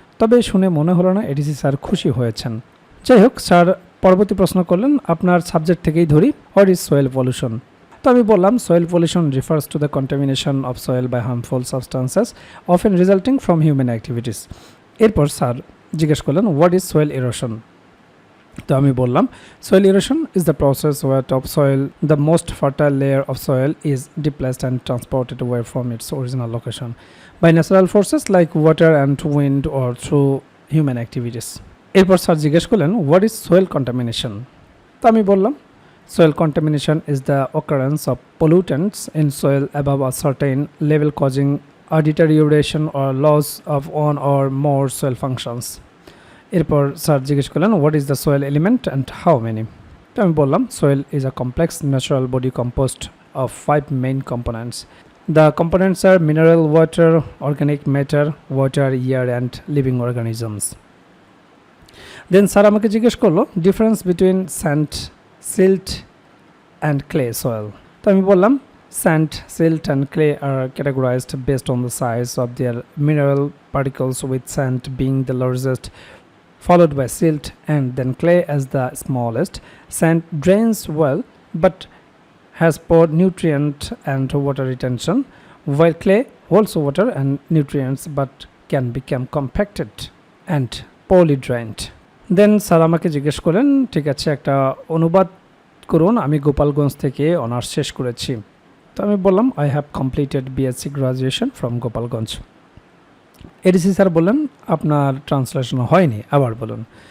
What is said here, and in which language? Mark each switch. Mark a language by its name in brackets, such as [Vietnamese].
[Bangla] তবে শুনে মনে হলো না এডিসি স্যার খুশি হয়েছেন। যাই হোক, স্যার পরবর্তী প্রশ্ন করলেন আপনার সাবজেক্ট থেকেই ধরি, [English] What is soil pollution. [Bangla] তো আমি বললাম [English] Soil pollution refers to the contamination of soil by harmful substances often resulting from human activities. [Bangla] এরপর স্যার জিজ্ঞেস করলেন [English] What is soil erosion. [Bangla] তো আমি বললাম [English] soil erosion is the process where topsoil, the most fertile layer of soil, is displaced and transported away from its original location by natural forces like water and wind or through human activities. [Bangla] এরপর sir জিজ্ঞেস করলেন [English] what is soil contamination. [Bangla] তো আমি বললাম [English] soil contamination is the occurrence of pollutants in soil above a certain level causing a deterioration or loss of one or more soil functions. [Bangla] এরপর sir জিজ্ঞেস করলেন [English] What is the soil element and how many. [Bangla] তো আমি বললাম [English] Soil is a complex natural body composed of 5 main components. The components are mineral, water, organic matter, water, air and living organisms. Then [Bangla] sir আমাকে জিজ্ঞেস করলো [English] Difference between sand, silt and clay soil. [Bangla] তো আমি বললাম [English] sand, silt and clay are categorized based on the size of their mineral particles, with sand being the largest, followed by silt and then clay as the smallest. Sand drains well but has poor nutrient and water retention, while clay holds water and nutrients but can become compacted and poorly drained. [Bangla] Then sir আমাকে জিজ্ঞেস করলেন ঠিক আছে একটা অনুবাদ করুন, আমি গোপালগঞ্জ থেকে অনার্স শেষ করেছি। তো আমি বললাম [English] I have completed BSc graduation from Gopalganj. [Bangla] ADC sir বললেন আপনার ট্রান্সলেশন হয়নি, আবার বলুন।